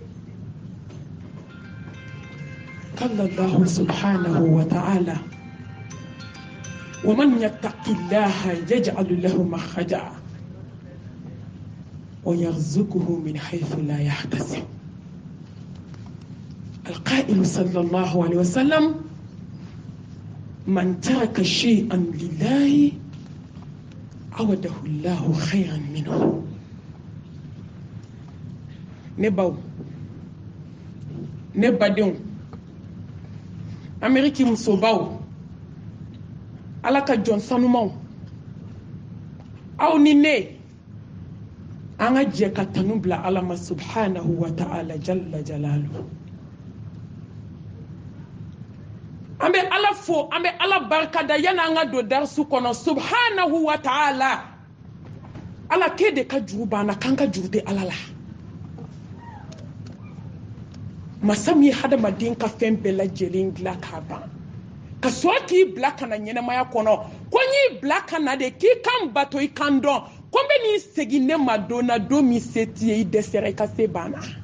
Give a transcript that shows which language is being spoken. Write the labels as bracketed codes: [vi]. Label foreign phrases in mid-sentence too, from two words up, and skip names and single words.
[ar] قال الله سبحانه وتعالى: ومن يتق الله يجعل له مخرجا ويرزقه من حيث لا يحتسب. القائل صلى الله عليه وسلم: من ترك شيئا لله عوده الله خيرا منه. [bm] Nebaw nebadenw Ameriki musobaw, Ala ka jɔn sanumaw, aw ni ne an ka jɛ ka tanu bila Ala ma [ar] سبحانه وتعالى جل جلاله. [bm] An bɛ Ala fo, an bɛ Ala barikada yani an ka don darisu kɔnɔ [ar] سبحانه وتعالى. [bm] Ala k'e de ka juru banna k'an ka juru tɛ Ala la. Masa min ye hadamaden ka fɛn bɛɛ lajɛlen dilan k'a ban, ka sɔrɔ k'i bila ka na ɲɛnamaya kɔnɔ, ko n y'i bila ka na de k'i kan bato i kan dɔn, ko n bɛ n'i segin ne ma don na don min se t'i ye i dɛsɛra i ka se banna.